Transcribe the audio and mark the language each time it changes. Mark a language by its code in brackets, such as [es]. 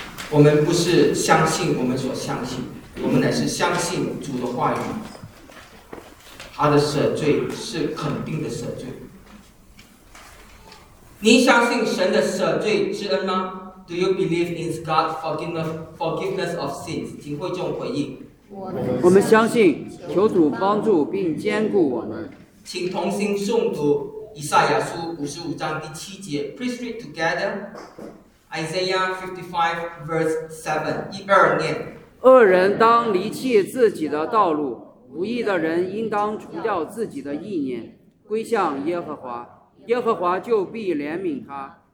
[zh] 我们不是相信我们所相信，我们乃是相信主的话语，他的赦罪是肯定的赦罪。你相信神的赦罪之恩吗？ [en] Do you believe in God's forgiveness of sins? [zh] 请会众回应。我们相信，求主帮助并坚固我们。请同心诵读以赛亚书五十五章第七节。 [en] Please read together. Isaiah 55 verse 7. [zh] 一二念。恶人当离弃自己的道路，无义的人应当除掉自己的意念，归向耶和华，耶和华就必怜悯他。